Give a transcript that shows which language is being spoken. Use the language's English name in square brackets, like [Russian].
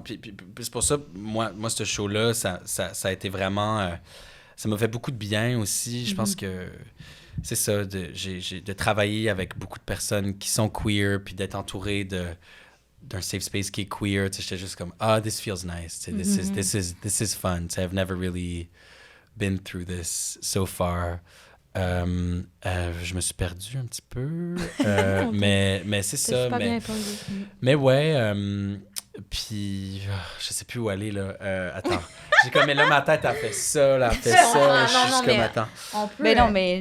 [French] Puis c'est pour ça, moi ce show-là, ça a été vraiment... ça m'a fait beaucoup de bien aussi. Je pense que c'est ça, j'ai de travailler avec beaucoup de personnes qui sont queer, puis d'être entouré d'un safe space qui est queer. Tu sais, j'étais juste comme, [English] this feels nice. [French] Tu sais, [English] this is fun. [French] Tu sais, [English] I've never really been through this so far. [French] Je me suis perdu un petit peu, mais c'est ça. Mais ouais, puis je sais plus où aller là. Attends, j'ai comme mais là ma tête a fait ça, là, a fait ça. Je suis juste comme attends. On peut. Mais non, mais